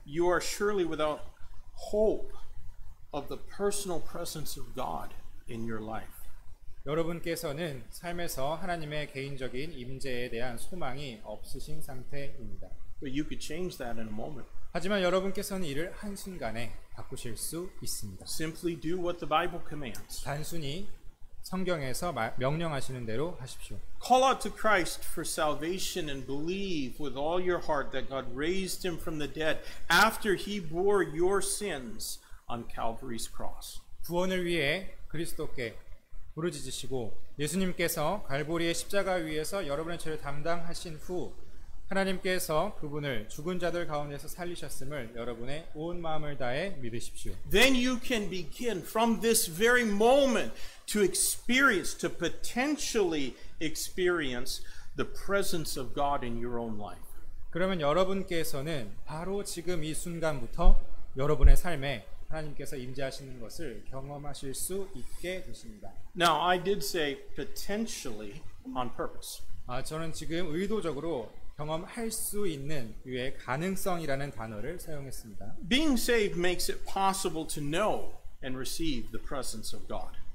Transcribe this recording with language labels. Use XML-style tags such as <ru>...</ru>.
<en>You are surely without hope of the personal presence of God in your life.</en> <ko>여러분께서는 삶에서 하나님의 개인적인 임재에 대한 소망이 없으신 상태입니다.</ko> <en>But you could change that in a moment.</en> <ko>하지만 여러분께서는 이를 한순간에 바꾸실 수 있습니다.</ko> <en>Simply do what the Bible commands.</en> <ko>단순히 성경에서 명령하시는 대로 하십시오.</ko> <en>Call out to Christ for salvation and believe with all your heart that God raised him from the dead after he bore your sins on Calvary's cross.</en> <ko>구원을 위해 그리스도께 부르짖으시고 예수님께서 갈보리의 십자가 위에서 여러분의 죄를 담당하신 후 하나님께서 그분을 죽은 자들 가운데서 살리셨음을 여러분의 온 마음을 다해 믿으십시오.</ko> <en>Then you can begin from this very moment to potentially experience the presence of God in your own life.</en> <ko>그러면 여러분께서는 바로 지금 이 순간부터 여러분의 삶에 하나님께서 임재하시는 것을 경험하실 수 있게 되십니다.</ko> <en>Now, I did say potentially on purpose.</en> <ko>저는 지금 의도적으로 경험할 수 있는 유의 가능성이라는 단어를 사용했습니다.</ko> <en>Being saved makes it possible to know and receive the presence of God.</en>